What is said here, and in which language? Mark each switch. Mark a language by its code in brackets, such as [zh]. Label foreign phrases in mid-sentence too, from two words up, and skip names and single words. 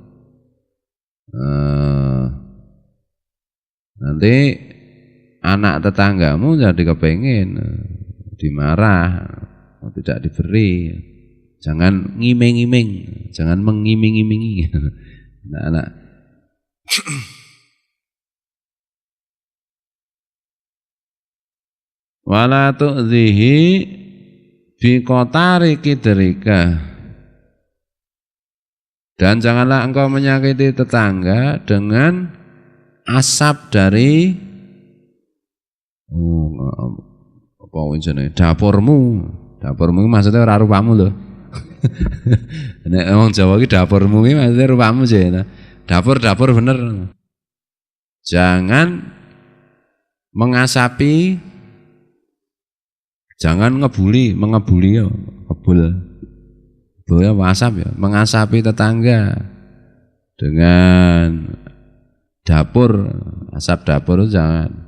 [id] Nanti anak tetanggamu jadi kepengin, dimarah, tidak diberi. Jangan ngiming-ngiming, jangan mengiming-imingi anak-anak. [ar] ولا تؤذه بقتار قدرك, [id] dan janganlah engkau menyakiti tetangga dengan asap dari [jv] apa jenenge [id] dapurmu. [jv] Dapurmu maksudnya ora rupamu lho. Nek wong Jawa iki dapurmu iki maksudnya rupamu sih. Dapur bener. [id] Jangan mengasapi, jangan mengebuli ya, boleh asap ya, mengasapi tetangga dengan dapur, asap dapur itu jangan.